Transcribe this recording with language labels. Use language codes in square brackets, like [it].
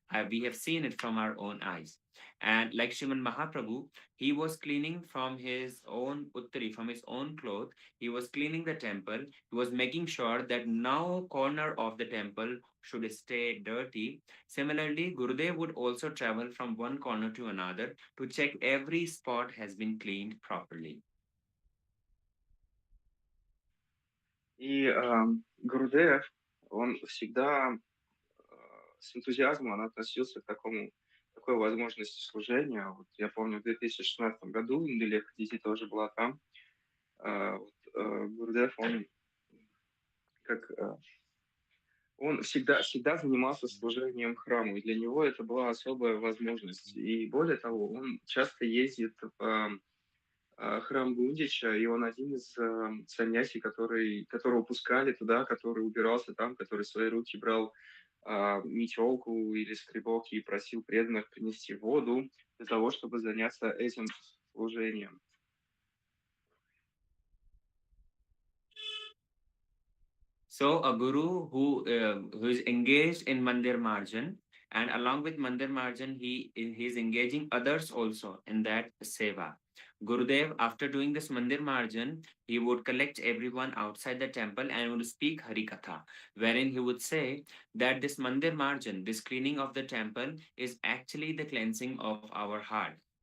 [en] We have seen it from our own eyes. And like Shriman Mahaprabhu, he was cleaning from his own uttari, from his own cloth. He was cleaning the temple. He was making sure that no corner of the temple should stay dirty. Similarly, Gurudev would also travel from one corner to another to check every spot has been cleaned properly. [ru] И Гурудев, он всегда с энтузиазмом относился к такой возможности служения. Вот я помню, в 2016 году Индулеха Дити тоже была там. Гурудев, он всегда занимался служением храму, и для него это была особая возможность. И более того, он часто ездит в храм Гундича, и он один из саньяси, которого пускали туда, который убирался там, который в свои руки брал метелку или скребок и просил преданных принести воду для того, чтобы заняться этим служением. [en] So a guru who is engaged in Mandir Marjan, and along with Mandir Marjan, he is engaging others also in that seva. Gurudev, after doing this Mandir Marjan, he would collect everyone outside the temple and would speak Harikatha, wherein he would say that this Mandir Marjan, this cleaning of the temple, is actually the cleansing of our heart.